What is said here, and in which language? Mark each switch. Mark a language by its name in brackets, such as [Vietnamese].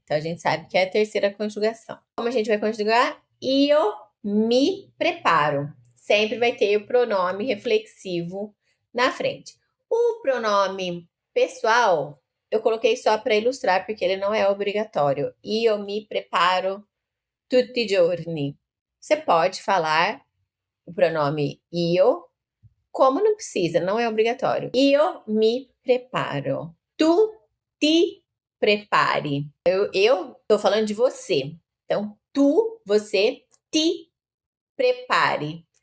[Portuguese] Então, a gente sabe que é a terceira conjugação. Como a gente vai conjugar? [Italian] Io mi preparo. [Portuguese] Sempre vai ter o pronome reflexivo na frente. O pronome pessoal, eu coloquei só para ilustrar, porque ele não é obrigatório. [Italian] Io mi preparo tutti i giorni. [Portuguese] Você pode falar o pronome io, como não precisa, não é obrigatório. [Italian] Io mi preparo. Tu ti prepari. [Portuguese] Eu tô falando de você. Então, tu, você, te prepare.